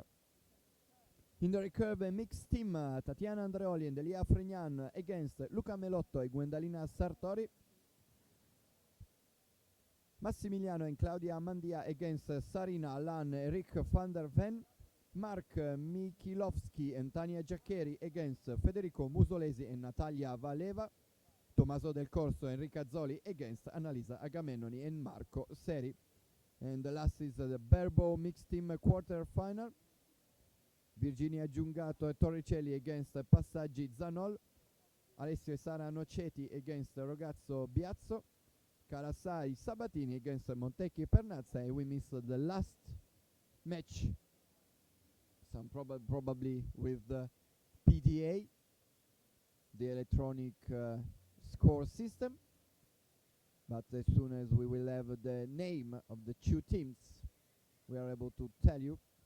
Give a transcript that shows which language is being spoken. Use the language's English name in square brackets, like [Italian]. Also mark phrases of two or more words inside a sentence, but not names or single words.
[English] In the recurve mixed team, Tatiana Andreoli and Elia Fregnan against Luca Melotto e Gwendalina Sartori, Massimiliano and Claudia Mandia against Sarina Allan and Rick van der Ven, Mark Mikilovski and Tania Giaccheri against Federico Musolesi and Natalia Valeva, Tommaso Del Corso and Ricazzoli against Annalisa Agamennoni and Marco Seri. And the last is the Berbo mixed team quarter final. Virginia Giungato e Torricelli against Passaggi Zanol. Alessio e Sara Noceti against Rogazzo Biazzo. Carasai Sabatini against Montecchi Pernazza. And we missed the last match. Some probably with the PDA, the electronic score system. But as soon as we will have the name of the two teams, we are able to tell you.